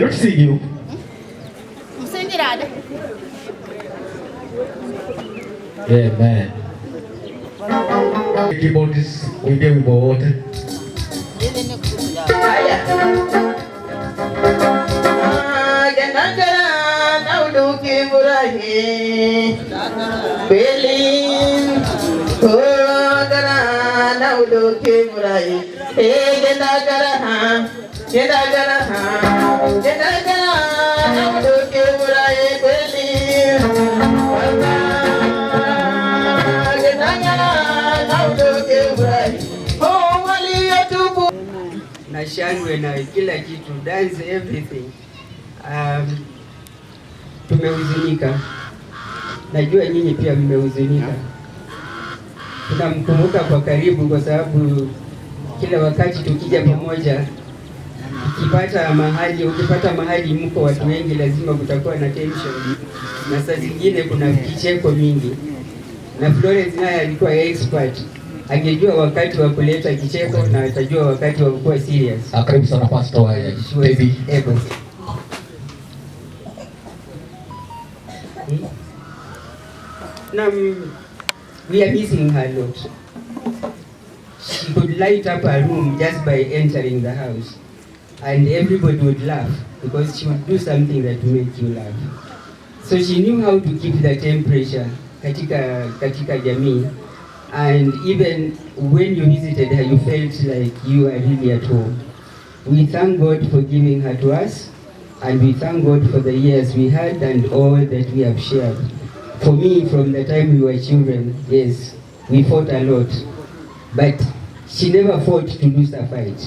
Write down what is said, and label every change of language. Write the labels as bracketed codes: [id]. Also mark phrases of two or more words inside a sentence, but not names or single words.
[sw] rusigiyo musengirade amen keyboards uide wimbo wote Genagara nauduki murahi Belin Genagara nauduki murahi Genagara nauduki murahi Belin Genagara nauduki murahi Oh wali yatubu na shangwe na kila kitu, [en] dance everything. [sw] Tumehuzunika, najua nyinyi pia mmehuzunika. Tunamkumbuka kwa karibu kwa sababu kila wakati tukija pamoja, ukipata mahali mko watu wengi, lazima kutakuwa na tension, na saa zingine kuna kicheko mingi, na Florence naye alikuwa expert. Angejua wakati wa kuleta kicheko na atajua wakati wa kuwa serious. Karibu sana pastor baby. [en] We are missing her a lot. She could light up her room just by entering the house, and everybody would laugh because she would do something that would make you laugh. So she knew how to keep the temperature [sw] katika jamii. [en] And even when you visited her, you felt like you were really at home. We thank God for giving her to us, and we thank God for the years we had and all that we have shared. For me, from the time we were children, yes, we fought a lot, but she never fought to lose a fight.